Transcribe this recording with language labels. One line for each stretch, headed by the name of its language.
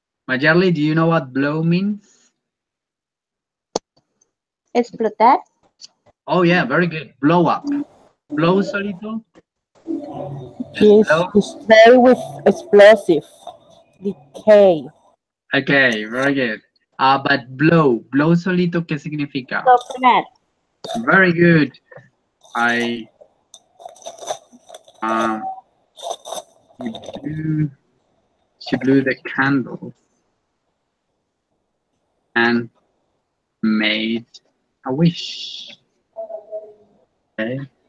English: Majerly, do you know what blow means?
Spanish: Explotar.
English: Oh yeah, very good. Blow up. Blow solito. Just is blow. destroy with explosive. Decay. Okay, very good. But blow
Spanish: solito, ¿qué significa? Soplar.
English: Very good. I um she blew, she blew the candle and made a wish. Okay.